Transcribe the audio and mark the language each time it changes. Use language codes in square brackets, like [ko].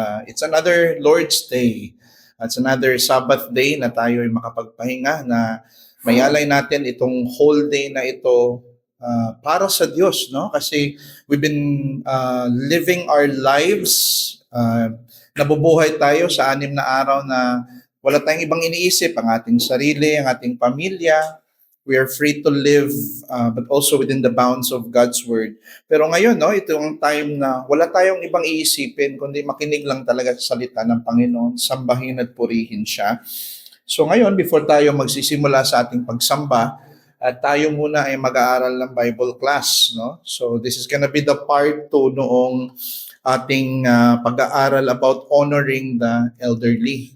[en] It's another Lord's Day. It's another Sabbath day [tl] na tayo ay makapagpahinga na mayalay natin itong whole day na ito para sa Diyos, no? Kasi [en] we've been living our lives, [tl] nabubuhay tayo sa 6 na araw na wala tayong ibang iniisip, ang ating sarili, ang ating pamilya. [en] We are free to live, but also within the bounds of God's Word. [tl] Pero ngayon, no, ito ang time na wala tayong ibang iisipin, kundi makinig lang talaga sa salita ng Panginoon, sambahin at purihin siya. So ngayon, before tayo magsisimula sa ating pagsamba, tayo muna ay mag-aaral ng Bible class. [en] No? So this is gonna be the part 2 [tl] noong ating pag-aaral [en] about honoring the elderly.